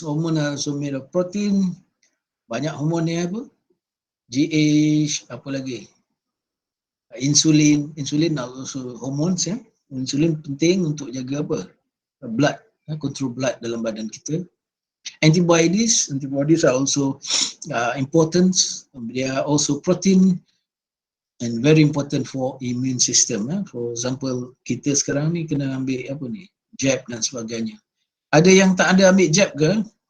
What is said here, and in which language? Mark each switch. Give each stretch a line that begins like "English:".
English: Hormone are also made of protein.
Malay: Banyak hormon ni apa?
English: GH,
Malay: apa lagi?
English: Insulin are also hormones ya.
Malay: Insulin penting untuk jaga apa?
English: Blood, control blood
Malay: dalam badan kita.
English: Antibodies are also important. They are also protein and very important for immune system. For example,
Malay: kita sekarang ni kena ambil apa ni? Jab dan sebagainya. Ada yang tak ada ambil jab ke?